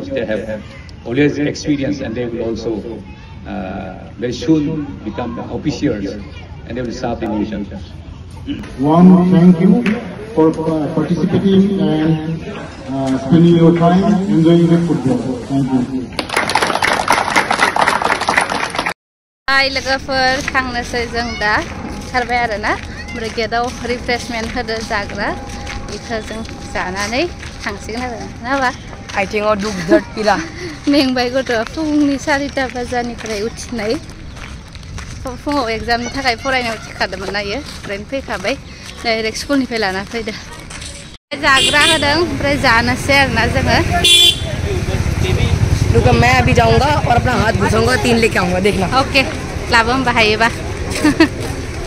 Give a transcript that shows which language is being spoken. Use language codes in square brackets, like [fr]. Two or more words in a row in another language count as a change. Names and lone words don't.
[en] They have always experience, and they will also very soon become officers, and they will serve the nation. One, thank you for participating and spending your time enjoying the football. Thank you. Hi, [brx] लोगोफोर थांनोसै जों दा ओंखारबाय आरोना ओमफ्राय गेटआव रिफ्रेशमेन्ट होदो जाग्रा बेखौ जों जानानै थांसिगोन आरो नाबा आथिङाव दुब दुब पिला मेंबाय गथ'आ फुंनि 4टा बाजानिफ्राय उथिनाय फुङाव एग्जामनि थाखाय फरायनो उथिखादोंमोन नायो ओमफ्राय फैखाबाय डाइरेक्ट स्कुलनिफ्राय लाना फैदो जाग्रा होदों ओमफ्राय जानोसै आरोना जोङो। [hi] रुको मैं अभी जाऊंगा और अपना हाथ घुसाऊंगा 3 लेके आऊंगा देखना। [brx] ओके लाबो होमबा हायोबा।